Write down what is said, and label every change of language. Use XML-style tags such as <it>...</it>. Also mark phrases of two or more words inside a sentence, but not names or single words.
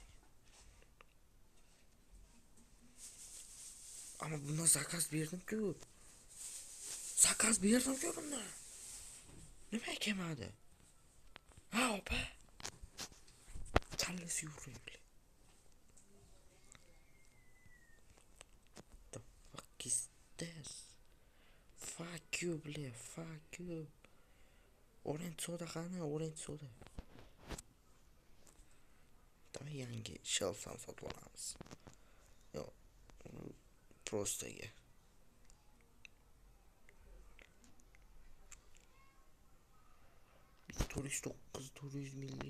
<uz>Ama bundan zakaz berdim-ku. Bundan. Nima kelmadi? Ha, opa. Challasi yo'q.</uz> <en>The fuck is this? Fuck you, bля, fuck you. Orange soda</en> <uz>qani,</uz> <en>orange soda.</en> <uz>Davay yangi shelf ham sotib olamiz. Yo, prostaga. $409 400 milli.</uz>